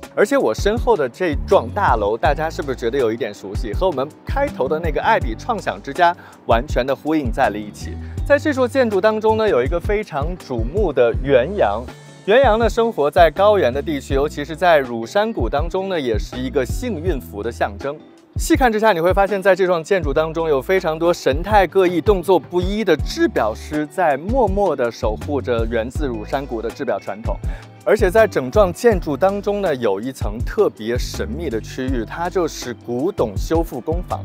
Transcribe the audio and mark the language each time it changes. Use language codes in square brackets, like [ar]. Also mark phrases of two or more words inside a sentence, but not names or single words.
[zh] 而且我身後的這幢大樓，大家是不是覺得有一點熟悉？和我們開頭的那個愛彼創想之家完全的呼應在了一起。在這座建築當中呢，有一個非常矚目的原羊。原羊呢，生活在高原的地區，尤其是在乳山谷當中呢，也是一个幸運符的象徵。細看之下，你會發現在這幢建築當中有非常多神態各異、動作不一的製表師在默默地守護着源自乳山谷的製表傳統。而且在整幢建築當中呢，有一層特別神秘的區域，它就是古董修復工坊。